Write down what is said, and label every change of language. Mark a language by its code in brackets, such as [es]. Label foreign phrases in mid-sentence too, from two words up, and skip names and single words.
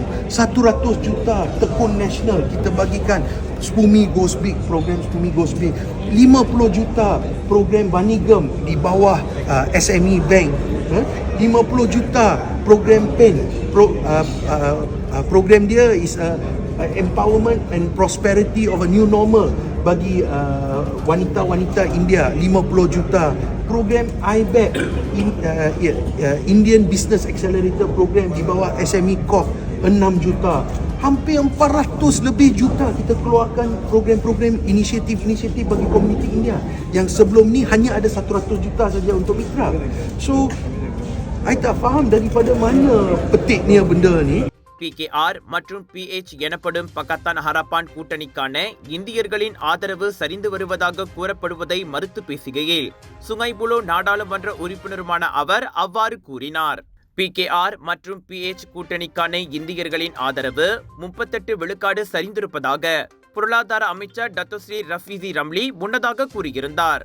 [ms] 100 juta tekun nasional kita bagikan Spumi Goes Big, program Spumi Goes Big. 50 juta program Banigam di bawah SME Bank. 50 juta program PEN. Program dia [en] is empowerment and prosperity of a new normal [ms] bagi wanita-wanita India. 50 juta program IBAC, Indian Business Accelerator program di bawah SME Corp, 6 juta. Hampir 400 lebih juta kita keluarkan program-program inisiatif-inisiatif bagi komuniti India yang sebelum ni hanya ada 100 juta saja untuk mitra. So I tak faham daripada mana petiknya benda ni. [ta] பிகேஆர் மற்றும் பிஎச் எனப்படும் பகத்தான் ஹராப்பான் கூட்டணிக்கான இந்தியர்களின் ஆதரவு சரிந்து வருவதாக கூறப்படுவதை மறுத்து பேசுகையில் சுங்கை புலோ நாடாளுமன்ற உறுப்பினருமான அவர் அவ்வாறு கூறினார். பிகேஆர் மற்றும் பிஎச் கூட்டணிக்கான இந்தியர்களின் ஆதரவு 38 விழுக்காடு சரிந்திருப்பதாக பொருளாதார அமைச்சர் டத்தோஸ்ரீ ரஃபீசி ரம்லி முன்னதாக கூறியிருந்தார்.